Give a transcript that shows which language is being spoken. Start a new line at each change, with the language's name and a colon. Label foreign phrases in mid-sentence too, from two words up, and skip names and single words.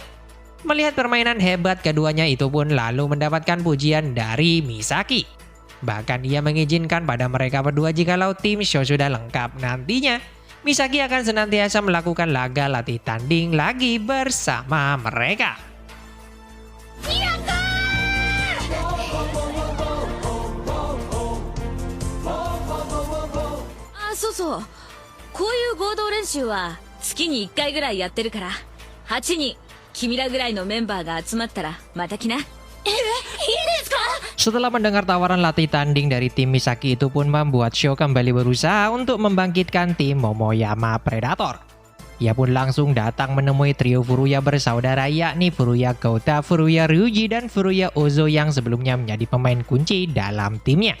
Indonesian: Melihat permainan hebat keduanya itu pun lalu mendapatkan pujian dari Misaki. Bahkan ia mengizinkan pada mereka berdua jikalau tim Sho sudah lengkap nantinya, Misaki akan senantiasa melakukan laga latih tanding lagi bersama mereka.
Japanese: そうそう、こういう合同練習は月に1回ぐらいやってるから、8人君らぐらいのメンバーが集まったらまた来な。いいですか？
Indonesian: Setelah mendengar tawaran latih tanding dari tim Misaki itu pun membuat Sho kembali berusaha untuk membangkitkan tim Momoyama Predator. Ia pun langsung datang menemui trio Furuya bersaudara, yakni Furuya Kouta, Furuya Ryuji, dan Furuya Ozo yang sebelumnya menjadi pemain kunci dalam timnya.